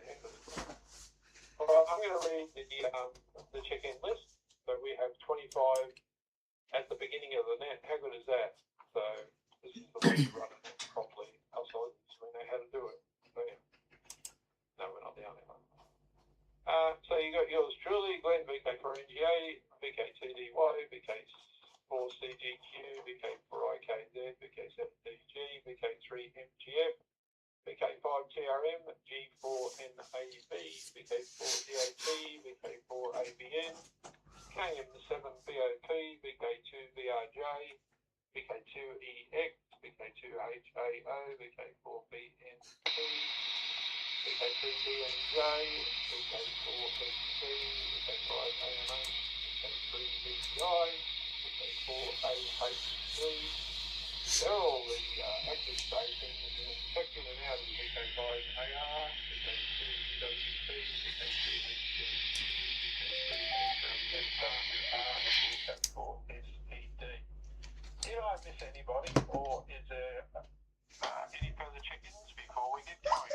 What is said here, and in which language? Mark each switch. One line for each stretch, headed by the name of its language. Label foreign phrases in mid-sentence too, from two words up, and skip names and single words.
English: Alright, I'm going to read the check-in list. So we have 25 at the beginning of the net. How good is that? So this is the way to run it properly. Outside, we know how to do it. So yeah. No, we're not the only one. So you got yours truly, Glenn, VK4NGA, VK2DY, VK4CGQ, VK4IKZ, VK7DG, VK3MGF, VK5TRM, G4NAB, VK4DAT, VK4ABN, KM7BOP, VK2BRJ, VK2EX, VK2HAO, VK4BNT, VK3BNJ, VK4SC, VK5AMA, VK3BCI, VK4AHC. They're all the active stations, and checked in and out of VK5AR, VK2WP, VK3VK4SED. Did I miss anybody, or is there any further check-ins before we get going?